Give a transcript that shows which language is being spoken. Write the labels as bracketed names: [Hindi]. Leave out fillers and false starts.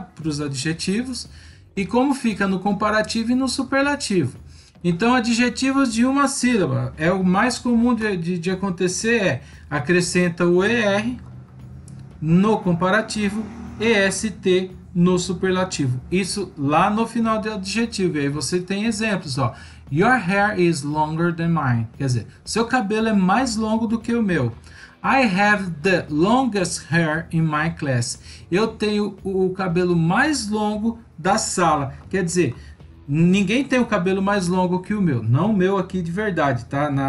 [Portuguese] Para os adjetivos e como fica no comparativo e no superlativo. Então, adjetivos de uma sílaba, o mais comum de acontecer acrescenta o ER no comparativo, EST no superlativo. Isso lá no final do adjetivo. E aí você tem exemplos, ó. [English] Your hair is longer than mine. [Portuguese] Quer dizer, seu cabelo é mais longo do que o meu. [English] I have the longest hair in my class. [Portuguese] Eu tenho o cabelo mais longo da sala. Quer dizer, Ninguém tem o cabelo mais longo que o meu. Não o meu aqui de verdade, tá?